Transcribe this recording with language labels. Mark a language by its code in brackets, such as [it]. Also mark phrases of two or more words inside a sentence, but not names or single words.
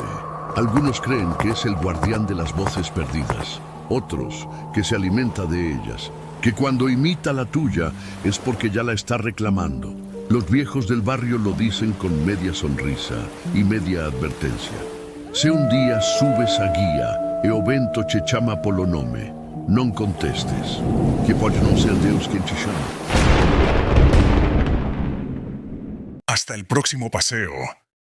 [es] Algunos creen que es el guardián de las voces perdidas, otros que se alimenta de ellas, que cuando imita la tuya es porque ya la está reclamando. Los viejos del barrio lo dicen con media sonrisa y media advertencia. [gl] Se un día subes a guía e o vento che chama polo nome, non contestes, que pode non ser Deus quien te chama. [es] Hasta el próximo paseo.